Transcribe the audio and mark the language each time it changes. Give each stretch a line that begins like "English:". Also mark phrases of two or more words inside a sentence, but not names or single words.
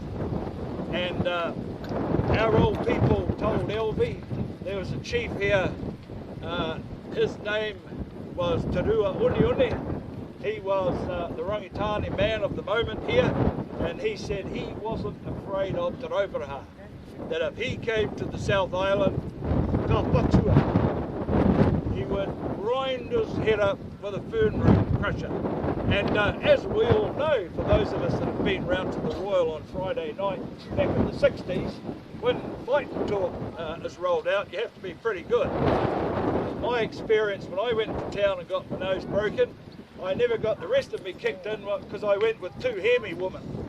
English: And our old people told Elvi, there was a chief here, his name was Te Rua Uniuni. He was the Rangitani man of the moment here, and he said he wasn't afraid of Te Rauparaha. That if he came to the South Island,
Māori: ka patua,
English: he would grind his head up with a fern root crusher. And as we all know, for those of us that have been round to the Royal on Friday night back in the 60s, when fight talk is rolled out, you have to be pretty good. My experience, when I went to town and got my nose broken, I never got the rest of me kicked in because I went with two Hemi women.